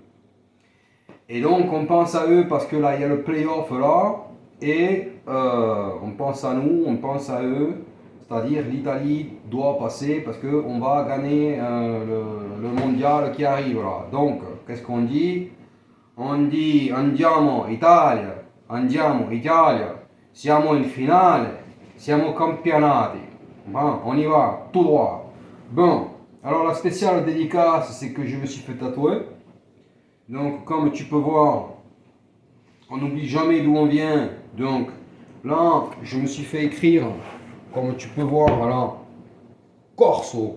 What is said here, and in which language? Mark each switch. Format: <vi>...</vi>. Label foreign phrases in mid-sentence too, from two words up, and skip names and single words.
<fr>Et donc on pense à eux parce que là il y a le play-off là, et on pense à nous, on pense à eux, c'est-à-dire l'Italie doit passer parce qu'on va gagner le mondial qui arrive là. Donc qu'est-ce qu'on dit? On dit</fr> <it>andiamo Italia, siamo in finale, siamo campionati.</it> <fr>Bon, on y va, tout droit. Bon, alors la spéciale dédicace, c'est que je me suis fait tatouer. Donc, comme tu peux voir, on n'oublie jamais d'où on vient. Donc, là, je me suis fait écrire, comme tu peux voir, voilà, Corso.</fr>